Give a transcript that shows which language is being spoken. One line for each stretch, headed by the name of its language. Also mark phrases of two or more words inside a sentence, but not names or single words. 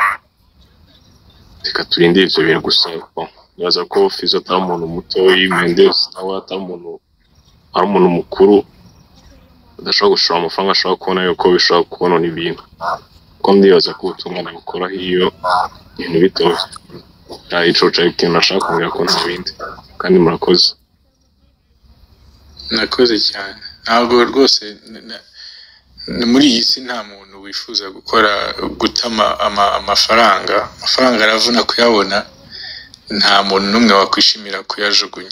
Rundi: Reka turinde ivyo bintu gusa. Nibaza ko Fizo atari umuntu muto, Mendes nawe atari umuntu mukuru adashobora gushora amafaranga ashobora kubona yuko bishobora kubonona ibintu, ko ndibaza ko ubutungane bukora iyo ibintu bitoye. Ico cari ikintu nashaka kongera ko nta bindi, kandi murakoze. Nakoze cyane.
Kinyarwanda: Ntabwo rwose muri iyi si nta muntu wifuza gutama amafaranga aravuna kuyabona, nta muntu n'umwe wakwishimira kuyajugunya.